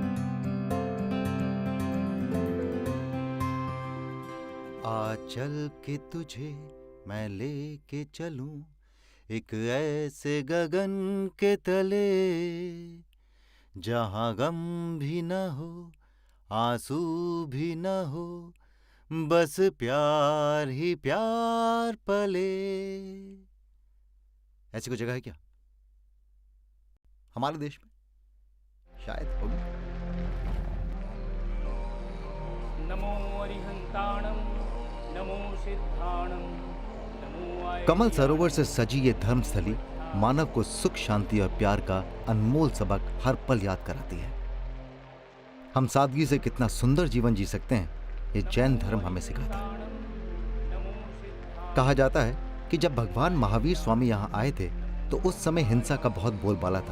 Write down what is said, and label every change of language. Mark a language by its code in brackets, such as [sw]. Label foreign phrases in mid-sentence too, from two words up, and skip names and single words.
[hi] आ चल के तुझे मैं लेके चलूं एक ऐसे गगन के तले, जहां गम भी न हो, आंसू भी न हो, बस प्यार ही प्यार पले। ऐसी कोई जगह है क्या हमारे देश में? शायद होगी। [pra] नमो अरिहंताणं नमो सिद्धाणं नमो आय। [hi] कमल सरोवर से सजी ये धर्मस्थली मानव को सुख, शांति और प्यार का अनमोल सबक हर पल याद कराती है। हम सादगी से कितना सुंदर जीवन जी सकते हैं, ये जैन धर्म हमें सिखाता है। कहा जाता है कि जब भगवान महावीर स्वामी यहाँ आए थे तो उस समय हिंसा का बहुत बोलबाला था।